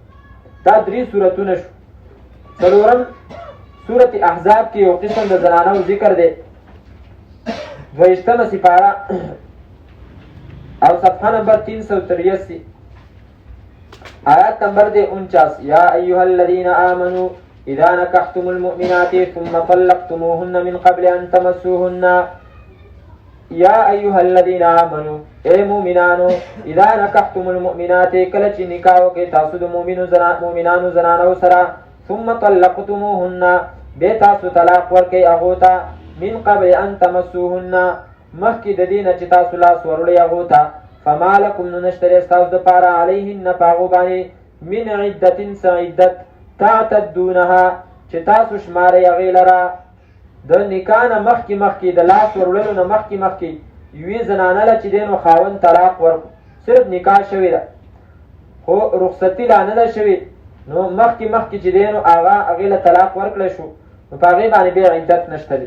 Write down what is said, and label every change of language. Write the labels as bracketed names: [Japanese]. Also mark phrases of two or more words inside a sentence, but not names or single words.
[Pashto] دا 3 صورتونه شو. څلورم سورت احزاب کې یو قسم د زنانو ذکر دی، 22مه سپاره او صفحه نمبر 383 آیات نمبر دے 49. [Arabic] یا ایها الذین آمنوا اذا نکحتم المؤمنات ثم طلقتموهن من قبل ان تمسوهن. یا ایها الذین آمنوا [Pashto] اے مومنانو، [Arabic] اذا نکحتم المؤمنات [Pashto] کله چې نکاح وکړئ تاسو د مؤمنانو زنانو سره، [Arabic] ثم طلقتموهن [Pashto] بیا تاسو طلاق ورکړئ هغو ته، [Arabic] من قبل ان تمسوهن [Pashto] مخکې د دې نه چې تاسو لاس وروړئ هغو ته، [Arabic] فما لکم [Pashto] نو نشته دی ستاسو دپاره علیهن په هغو باندې [Arabic] من عدت [Pashto] څه عدت تعتدونها چې تاسو شمارئ هغې لره. د نکاح نه مخکې د لاس وروړلو نه مخکې یوې زنانه له چې دی نو خاوند طلاق ورکړو، صرف نکاح شوې ده خو رخصتي لا نه ده شوې، نو مخکې چې دی نو هغې له طلاق ورکړی شو، نو په هغې باندې بیا عدت نشته دی.